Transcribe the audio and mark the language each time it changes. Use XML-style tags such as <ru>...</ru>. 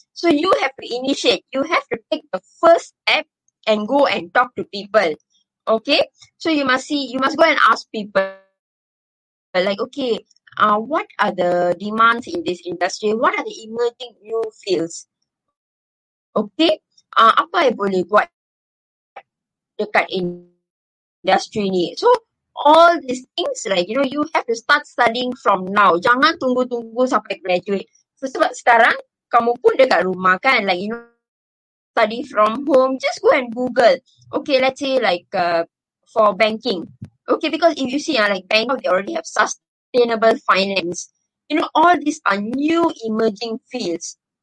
<en>So you have to initiate. You have to take the first step and go and talk to people. Okay, so you must go and ask people, like, okay, what are the demands in this industry? What are the emerging new fields?</en> <ms>Okay, apa yang boleh buat dekat industri ni?</ms> <en>So, all these things, like, you have to start studying from now.</en> <ms>Jangan tunggu-tunggu sampai graduate. So, sebab sekarang, kamu pun dekat rumah kan,</ms> <en>like, study from home, just go and Google. Okay, let's say like for banking. Okay, because if you see like bank, they already have sustainable finance. All these are new emerging fields.</en>